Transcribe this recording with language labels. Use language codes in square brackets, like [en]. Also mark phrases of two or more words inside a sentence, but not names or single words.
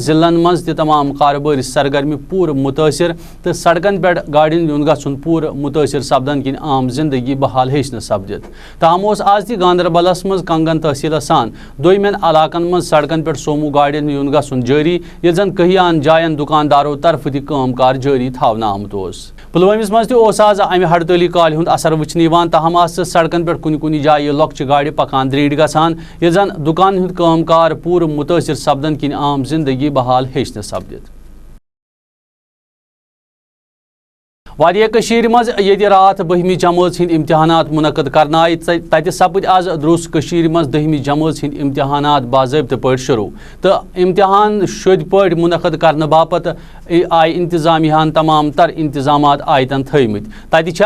[ks] ضلعن مز تمام کارباری سرگرمی پور متاثر تو سڑکن پہ گاڑین یون گژھن پور متاثر سپدن کن عام زندگی بحال ہیٚچھ نہٕ سپدِتھ تاہم اوس آز تہ گاندربلس مز کنگن تحصیل سان دویمین علاقن مز سڑکن پہ سومو گاڑین یون گژھن جاری یل زن کہیان جائن دکاندارو طرف تہ کام کار جاری تھاونہٕ آمت اوس پلوٲمِس مز تہ اوس آز امہ ہڑتالی کالہ ہند اثر وچھنہٕ یوان تاہم آسہٕ سڑکن پہ کُنہِ جایہِ لۄکچہِ گاڑِ پکان دریڑ گژھان یل زن دکان ہند کام کار پور متاثر سپدن کن عام زندگی بحال ہیٚچھ نہٕ سپدِتھ واریاہ کشیر مز ییٚتہِ راتھ 12ہمہِ جمٲژ ہٕنٛدۍ امتحانات منعقد کرنہٕ آیہِ تتہِ سپٕدۍ آز دروٚس کشیر مز 10ہمہِ جمٲژ ہٕنٛدۍ امتحانات باضٲبطہٕ پٲٹھۍ شروع تہٕ امتحان شدۍ پٲٹھۍ منعقد کرنہٕ باپتھ آیہِ انتظامیہن تمام تر انتظامات آیتن تھٲومٕتۍ تتہِ چھےٚ